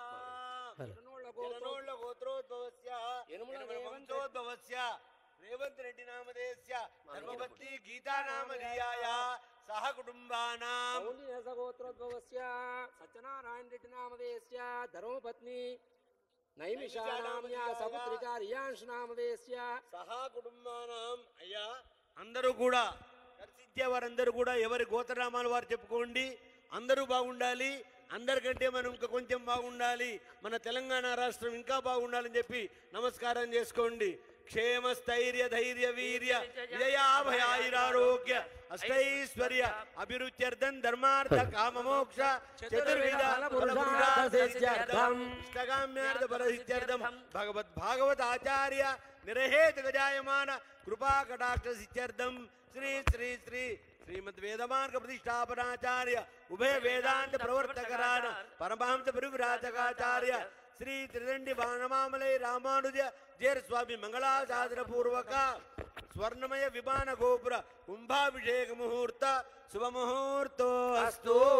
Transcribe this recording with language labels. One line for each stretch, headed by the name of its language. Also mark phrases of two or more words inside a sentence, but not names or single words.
Sanskrit: गोत्रोद्भवस्य वंशोद्भवस्य रेवंत रेड्डी नामधेयस्य धर्मपत्नी गीता नामधेयाय सह कुटुंबानां गोत्रोद्भवस्य सत्यनारायण रेड्डी नामधेयस्य धर्मपत्नी नैमिषानाम्या सपुत्रिका रियांश नामधेयस्य सह कुटुंबानां अय्या
Telugu: అందరూ కూడా దర్శించే వారందరూ కూడా ఎవరి గోత్రనామాలు వారు చెప్పుకోండి. అందరూ బాగుండాలి, అందరికంటే మనం ఇంకా కొంచెం బాగుండాలి, మన తెలంగాణ రాష్ట్రం ఇంకా బాగుండాలని చెప్పి నమస్కారం చేసుకోండి.
Sanskrit: क्षेम स्थैर्य धैर्य वीर्य विजयाभयारोग्य अष्टैश्वर्य अभिरुच्यर्थं धर्मार्थ काम मोक्ष चतुर्विध इष्टकाम्यार्थ फलसिद्ध्यर्थं भगवत भागवत आचार्य निरहेत गजायमान कृपा कटाक्ष सिद्ध्यर्थं श्री श्री श्री श्रीमद वेदमार्ग प्रतिष्ठापनाचार्य उभय वेदांत प्रवर्तकरान परमहंस परिव्राजकाचार्य श्री त्रिदंडी बाणमामलय रामानुज जैर स्वामी मंगलासाधन पूर्वक स्वर्णमय विमान गोपुर कुंभाभिषेक मुहूर्त शुभ मुहूर्तो अस्तु.